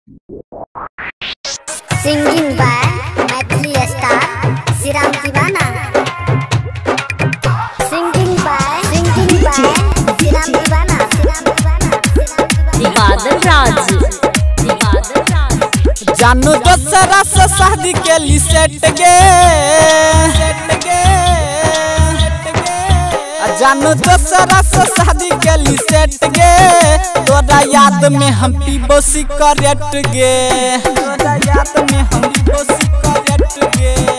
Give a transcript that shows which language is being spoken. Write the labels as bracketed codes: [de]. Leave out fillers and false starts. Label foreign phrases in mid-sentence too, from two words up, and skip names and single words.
[en] Singing by Maithili star Siram Divana. Singing by Siram Divana. [mai] बादल राज जानू दोसरा से शादी के लिए सेट गे जानू दोसरा से शादी के लिए सेट गे तोरा याद में हम पीबो सिगरेट गे तोरा याद में हम पीबो सिगरेट गे